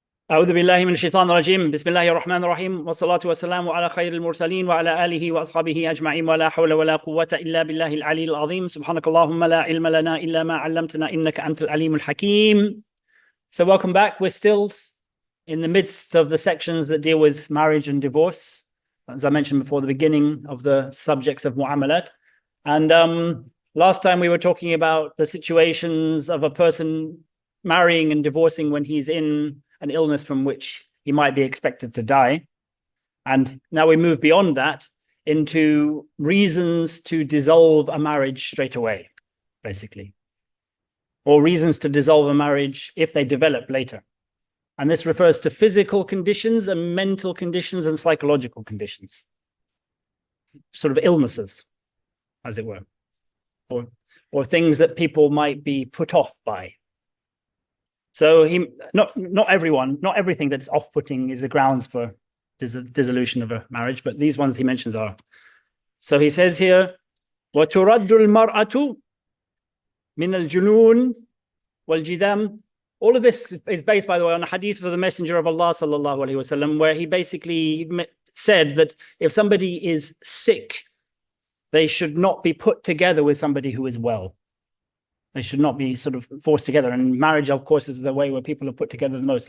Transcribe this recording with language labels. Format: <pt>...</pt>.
<ar>أعوذ بالله من الشيطان الرجيم بسم الله الرحمن الرحيم والصلاة والسلام على خير المرسلين وعلى آله وأصحابه أجمعين ولا حول ولا قوة إلا بالله العلي العظيم سبحانك اللهم لا علم لنا إلا ما علمتنا إنك أنت العليم الحكيم.</ar> <en>So welcome back. We're still in the midst of the sections that deal with marriage and divorce, as I mentioned before, the beginning of the subjects of mu'amalat. And last time we were talking about the situations of a person marrying and divorcing when he's in an illness from which he might be expected to die. And now we move beyond that into reasons to dissolve a marriage straight away, basically, or reasons to dissolve a marriage if they develop later. And this refers to physical conditions and mental conditions and psychological conditions, sort of illnesses, as it were, or things that people might be put off by. So not everything that's off-putting is the grounds for dissolution of a marriage, but these ones he mentions are. So he says here,</en> <ar>وَتُرَدُّ الْمَرْأَةُ مِنَ الْجُنُونِ وَالْجِذَامِ.</ar> <en>All of this is based, by the way, on a hadith of the Messenger of Allah sallallahu alaihi wasallam, where he basically said that if somebody is sick, they should not be put together with somebody who is well. They should not be sort of forced together. And marriage, of course, is the way where people are put together the most.</en>